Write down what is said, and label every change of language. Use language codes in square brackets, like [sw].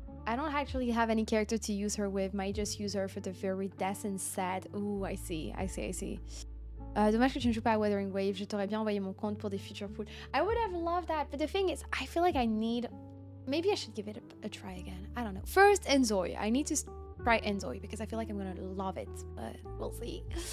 [en] I don't actually have any character to use her with. Might just use her for the very decent set. Ooh, I see. [fr] Dommage que tu ne joues pas à Wuthering Wave. Je t'aurais bien envoyé mon compte pour des [en] future pools. I would have loved that, but the thing is, I feel like I need... Maybe I should give it a try again. I don't know. First, Enzoi. I need to try Enzoi because I feel like I'm gonna love it, but we'll see.